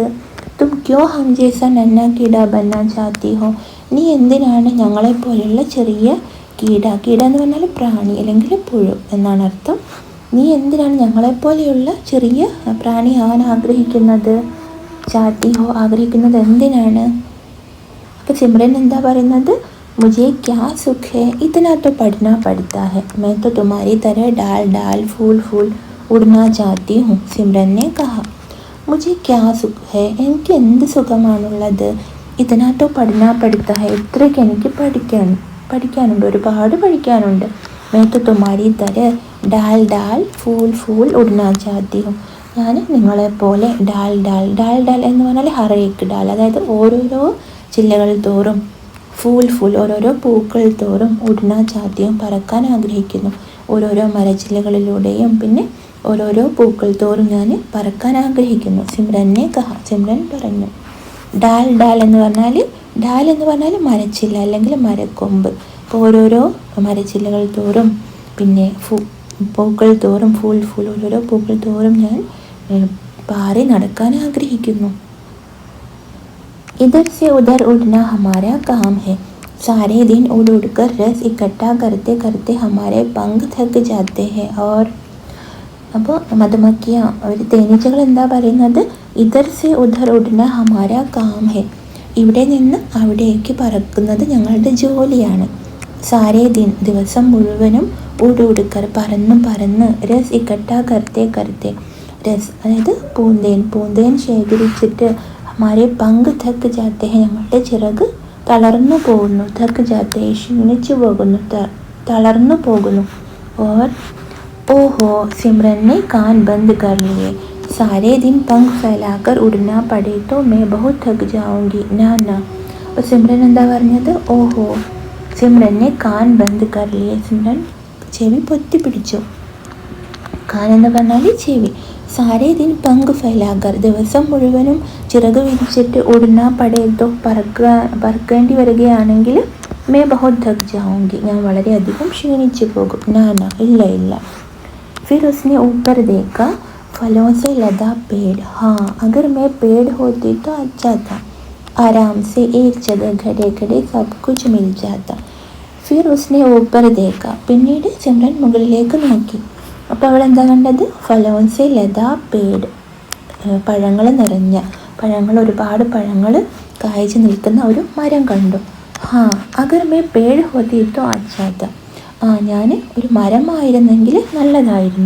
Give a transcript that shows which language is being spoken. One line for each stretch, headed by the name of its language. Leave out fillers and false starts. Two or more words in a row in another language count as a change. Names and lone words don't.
Hindi: तुम क्यों हम जैसा नन्हा कीड़ा बनना चाहती हो,
Malayalam: നീ എന്തിനാണ് ഞങ്ങളെപ്പോലെയുള്ള ചെറിയ കീട, കീട എന്ന് പറഞ്ഞാൽ പ്രാണി അല്ലെങ്കിൽ പുഴു എന്നാണ് അർത്ഥം. നീ എന്തിനാണ് ഞങ്ങളെപ്പോലെയുള്ള ചെറിയ പ്രാണിയാവാൻ ആഗ്രഹിക്കുന്നത്?
Hindi: चाहती हो,
Malayalam: ആഗ്രഹിക്കുന്നത് എന്തിനാണ്? അപ്പോൾ സിമ്രൻ എന്താ പറയുന്നത്?
Hindi: മുझे क्या सुख है, इतना तो पढ़ना पड़ता है, मैं तो तुम्हारी तरह डाल डाल फूल फूल उड़ना चाहती हूँ. സിമ്രൻ ने कहा. मुझे क्या सुख है,
Malayalam: എനിക്ക് എന്ത് സുഖമാണുള്ളത്.
Hindi: इतना तो पढ़ना पड़ता है,
Malayalam: ഇത്രയ്ക്ക് എനിക്ക് പഠിക്കാനുണ്ട്, ഒരുപാട് പഠിക്കാനുണ്ട്.
Hindi: मैं तो तुम्हारी तरह डाल डाल फूल फूल उड़ना चाहती हूँ,
Malayalam: ഞാൻ നിങ്ങളെപ്പോലെ
Hindi: डाल डाल, डाल डाल
Malayalam: എന്ന് പറഞ്ഞാൽ
Hindi: हरेक डाल,
Malayalam: അതായത് ഓരോരോ ചില്ലകൾ തോറും,
Hindi: फूल फूल
Malayalam: ഓരോരോ പൂക്കൾ തോറും,
Hindi: उड़ना चाहती
Malayalam: പറക്കാൻ ആഗ്രഹിക്കുന്നു. ഓരോരോ മരച്ചില്ലകളിലൂടെയും പിന്നെ ഓരോരോ പൂക്കൾ തോറും ഞാൻ പറക്കാൻ ആഗ്രഹിക്കുന്നു.
Hindi: सिमरन ने कहा,
Malayalam: സിമ്രൻ പറഞ്ഞു.
Hindi: डाल डाल
Malayalam: എന്ന് പറഞ്ഞാൽ മരച്ചില്ല അല്ലെങ്കിൽ മരക്കൊമ്പ്. അപ്പോൾ ഓരോരോ മരച്ചില്ലകൾ തോറും പിന്നെ പൂക്കൾ തോറും,
Hindi: फूल फूल
Malayalam: ഓരോരോ പൂക്കൾ തോറും ഞാൻ പാറി നടക്കാൻ ആഗ്രഹിക്കുന്നു.
Hindi: इधर से उधर उड़ना हमारा काम है, सारे दिन उड़ उड़ कर रस इकट्ठा करते करते हमारे पंख थक जाते हैं और
Malayalam: അപ്പോൾ മധുമക്കിയ ഒരു തേനീച്ചകൾ എന്താ പറയുന്നത്,
Hindi: इधर से उधर उड़ना हमारा काम है,
Malayalam: ഇവിടെ നിന്ന് അവിടേക്ക് പറക്കുന്നത് ഞങ്ങളുടെ ജോലിയാണ്.
Hindi: सारे दिन
Malayalam: ദിവസം മുഴുവനും ഉടുക്കർ പറന്നും പറന്ന്,
Hindi: रस इकट्ठा करते करते,
Malayalam: രസ് അതായത് പൂന്തേൻ ശേഖരിച്ചിട്ട്
Hindi: हमारे पंख थक जाते हैं,
Malayalam: ഞങ്ങളുടെ ചിറക് തളർന്നു പോകുന്നു,
Hindi: थक जाते
Malayalam: ക്ഷീണിച്ചു പോകുന്നു, തളർന്നു പോകുന്നു.
Hindi: ഓർ ओहो सिमरन ने कान बंद कर लिए, सारे दिन पंख फैलाकर उड़ना पड़े तो मैं बहुत थक जाऊंगी.
Malayalam: ना അപ്പോൾ സിമ്രൻ എന്താ പറഞ്ഞത്,
Hindi: ओहो सिमरन ने कान बंद कर लिए,
Malayalam: സിമ്രൻ ചെവി പൊത്തി പിടിച്ചു. കാൻ എന്ന് പറഞ്ഞാൽ ചെവി.
Hindi: सारे दिन पंख फैलाकर
Malayalam: ദിവസം മുഴുവനും ചിറക് വിരിച്ചിട്ട്
Hindi: उड़ना पड़े तो
Malayalam: പറക്കേണ്ടി വരികയാണെങ്കിൽ
Hindi: मैं बहुत थक जाऊंगी,
Malayalam: ഞാൻ വളരെയധികം ക്ഷീണിച്ചു പോകും. നാ ഇല്ല.
Hindi: फिर उसने ऊपर देखा, फलों से लदा पेड़, हाँ अगर मैं पेड़ होती तो अच्छा था, आराम से एक जगह खड़े खड़े सब कुछ मिल जाता. फिर उसने ऊपर देखा,
Malayalam: പിന്നീട് സിമ്രൻ മുകളിലേക്ക് നോക്കി. അപ്പോൾ അവൾ എന്താ കണ്ടത്,
Hindi: फलों से लदा पेड़,
Malayalam: പഴങ്ങൾ നിറഞ്ഞ, ഒരുപാട് പഴങ്ങൾ കായ്ച്ചു നിൽക്കുന്ന ഒരു മരം കണ്ടു.
Hindi: हाँ अगर मैं पेड़ होती तो अच्छा था,
Malayalam: ഞാൻ ഒരു മരമായിരുന്നെങ്കിൽ നല്ലതായിരുന്നു.